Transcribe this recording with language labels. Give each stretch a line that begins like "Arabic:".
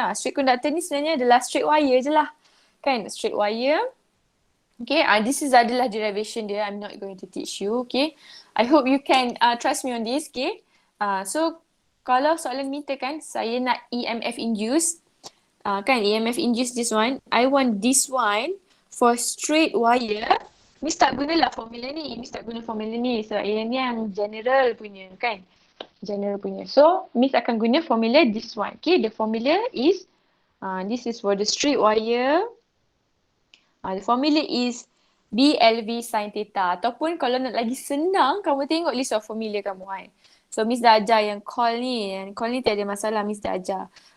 Malay: Straight conductor ni sebenarnya adalah straight wire je lah. Kan, straight wire. Okay, this is adalah derivation dia.
English: I'm not going to teach you, okay. I hope you can trust me on this, okay.
Malay: So, kalau soalan minta kan, saya nak EMF induced. Kan, EMF induced this one.
English: I want this one for straight wire.
Malay: Miss tak gunalah formula ni. Miss tak guna formula ni. So, yang ni yang general punya kan. General punya. So, Miss akan guna formula this one.
English: Okay, the formula is, this is for the straight wire. The formula is BLV sin theta.
Malay: Ataupun kalau nak lagi senang, kamu tengok list of formula kamu kan. So, Miss dah ajar yang coil ni. Yang coil ni tiada masalah, Miss dah ajar.